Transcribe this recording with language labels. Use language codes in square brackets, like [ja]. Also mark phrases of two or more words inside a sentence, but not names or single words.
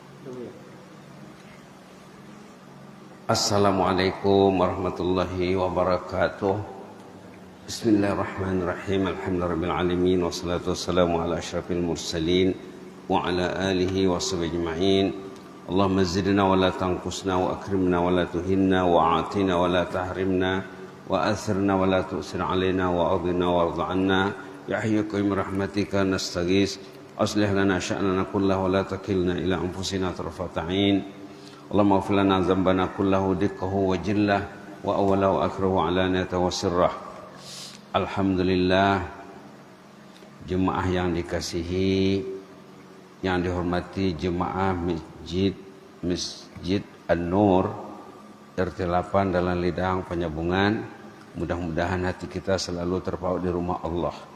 [ar] السلام عليكم ورحمة الله وبركاته. بسم الله الرحمن الرحيم الحمد لله رب العالمين والصلاة والسلام على أشرف المرسلين وعلى آله وصحبه أجمعين. اللهم زدنا ولا تنقصنا وأكرمنا ولا تهنا وأعطنا ولا تحرمنا وآثرنا ولا تؤثر علينا وأرضنا وارض عنا يا حي قيوم رحمتك نستغيث أصلح لنا شأننا كله ولا تكلنا إلى أنفسنا طرفة عين. اللهم اغفر لنا ذنبنا كله دقه وجله وأوله وآخره وعلانيته وسره. [id] Alhamdulillah, jemaah yang dikasihi, yang dihormati jemaah Masjid An-Nur RT 8 Dalan Lidang Penyambungan. Mudah-mudahan hati kita selalu terpaut di rumah Allah.